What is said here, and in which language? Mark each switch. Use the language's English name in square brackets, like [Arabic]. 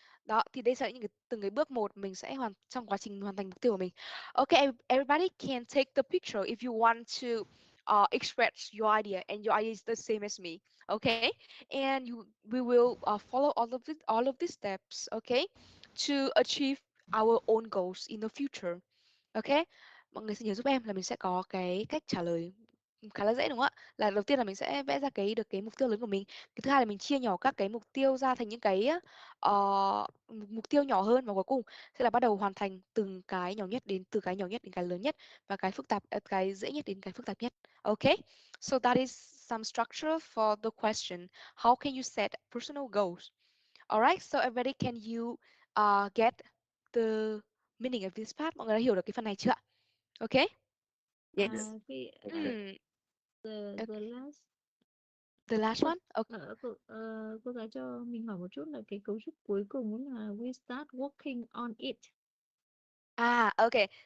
[Vietnamese] Đó, thì đây sẽ là những cái từng cái bước một mình sẽ trong quá trình hoàn thành mục tiêu của mình. [English] Okay, everybody can take the picture if you want to express your idea, and your idea is the same as me. Okay, and we will follow all of these steps. Okay, to achieve our own goals in the future. [Vietnamese] Ok, mọi người sẽ nhớ giúp em là mình sẽ có cái cách trả lời khá là dễ đúng không ạ? Là đầu tiên là mình sẽ vẽ ra được cái mục tiêu lớn của mình. Cái thứ hai là mình chia nhỏ các cái mục tiêu ra thành những cái mục tiêu nhỏ hơn, và cuối cùng sẽ là bắt đầu hoàn thành từng cái nhỏ nhất, từ cái nhỏ nhất đến cái lớn nhất, và cái phức tạp cái dễ nhất đến cái phức tạp nhất. [English] Okay? So that is some structure for the question. How can you set personal goals? Alright, so everybody, can you get the meaning of this part? [Vietnamese] Mọi người đã hiểu được cái phần này chưa ạ? [English] Okay? Yes. [Vietnamese] Cái Mm, [English] the last the last [Vietnamese] cô, [English] one? Okay. [Vietnamese] cô giáo cho mình hỏi một chút là cái cấu trúc cuối cùng là [English] we start working on it. Okay.